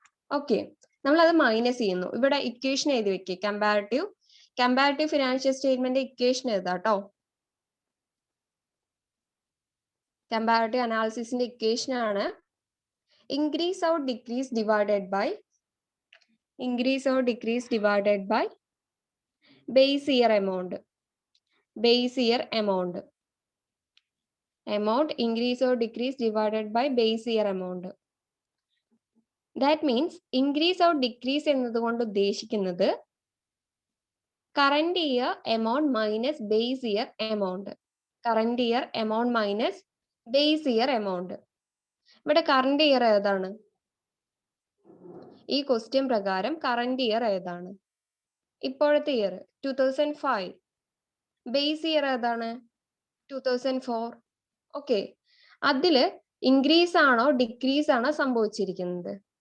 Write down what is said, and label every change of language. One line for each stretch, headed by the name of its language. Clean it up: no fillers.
Malayalam: Okay, നമ്മൾ അത് minus ചെയ്യുന്നു. ഇവിടെ ഇക്വേഷൻ എഴുതി വെക്കുക. Comparative financial statement equation എഴുതാട്ടോ. Comparative അനാലിസിസിന്റെ equation ആണ് increase out decrease divided by
English: increase or decrease divided by base year amount. Base year amount. Amount increase or decrease divided by base year amount. That means increase or decrease
Malayalam: എന്നതുകൊണ്ട് ഉദ്ദേശിക്കുന്നത്
English: current year amount minus base year amount. Current year amount minus base year amount.
Malayalam: ഇവിടെ current year ഏതാണ്? ഈ question പ്രകാരം current year ഏതാണ്? ഇപ്പോഴത്തെ year 2005. Base year ഏതാണ്? 2004. Okay, അതില് ഇൻക്രീസ് ആണോ ഡിക്രീസ് ആണോ സംഭവിച്ചിരിക്കുന്നത്?